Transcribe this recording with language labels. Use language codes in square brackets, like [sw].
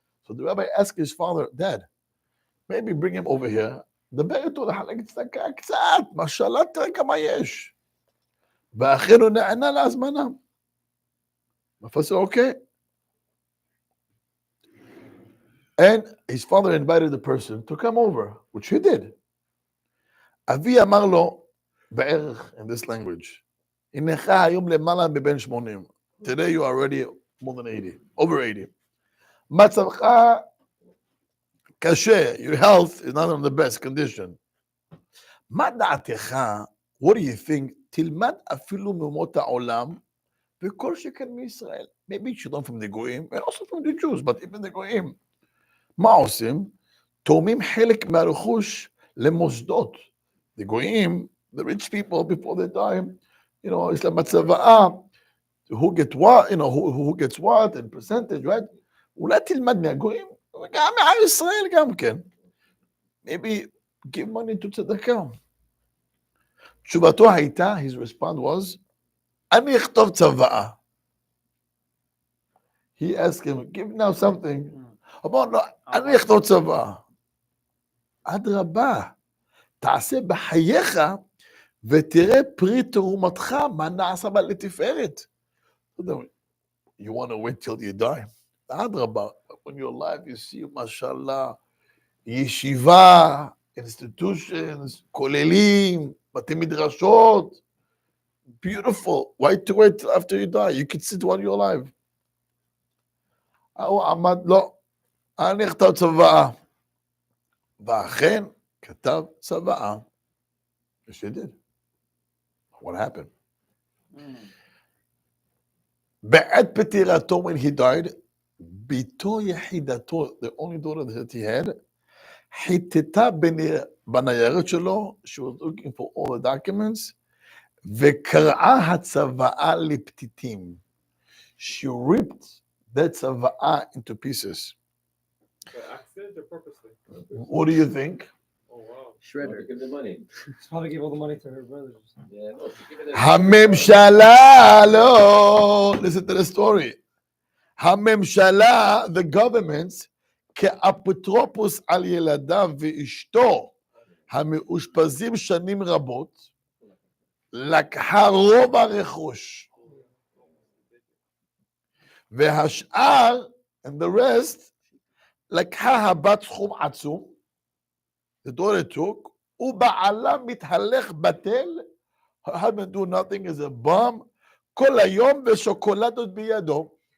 [en] So the rabbi asked his father, Dad, maybe bring him over here, [he] דבר איתו לחלק צדקה קצת, משלה תראה כמה יש. ואחינו נענה להזמנה. מפסר, [en] okay. And his father invited the person to come over, which he did. [he] אבי אמר לו, בערך, [en] in this language, [he] הנך היום למעלה מבין 80. [en] Today you are already more than 80, over 80. [he] מצבך קשה, [en] your health is not in the best condition. [he] מה דעתך, [en] what do you think, [he] תלמד אפילו מאומות העולם, וכל שכן מישראל. [en] Maybe you should learn from the goyim, and also from the Jews, but even the goyim. [he] מה עושים? תורמים חלק מהרכוש למוסדות. [en] The goyim, the rich people, before they die, you know, it's like matzava'ah, who gets what, you know, who gets what, and percentage, right? [he] אולי תלמד מהגויים, וגם מעם ישראל גם כן. [en] Maybe give money to צדקה. [he] תשובתו הייתה, [en] his response was, [he] אני אכתוב צוואה. [en] He asked him, give now something. [he] אמר לו, אני אכתוב צוואה. אדרבה, תעשה בחייך ותראה פרי תרומתך, מה נעשה בה לתפארת. [en] You want to wait till you die? [he] אדרבה, [en] when you're alive, you see, mashallah, ישיבה, institutions, כוללים, בתי מדרשות, beautiful. Why to wait till after you die? You can sit while you're alive. [he] הוא עמד, לא, אני אכתב צוואה. ואכן, כתב צוואה. [en] Yes, he did. What happened? [he] בעת פטירתו, [en] when he died, [he] ביתו יחידתו, [en] the only daughter that he had, [he] חיטטה בניירת שלו, [en] she was looking for all the documents, [he] וקרעה הצוואה לפתיתים. [en] She ripped that צוואה into pieces. By accident or purposely? What do you think? Oh wow. Shredder. Give the money. She's probably give all the money to her brothers. Yeah, no, give it [he] הממשלה, לא, [en] listen to the story. [he] הממשלה, [en] the governments, [he] כאפוטרופוס על ילדיו ואשתו, המאושפזים שנים רבות, לקחה רוב הרכוש. והשאר, [en] and the rest, [he] לקחה הבת סכום עצום, [en] the daughter took, [he] ובעלה מתהלך בטל, [en] her husband do nothing as a bum, [he] כל היום ושוקולדות בידו.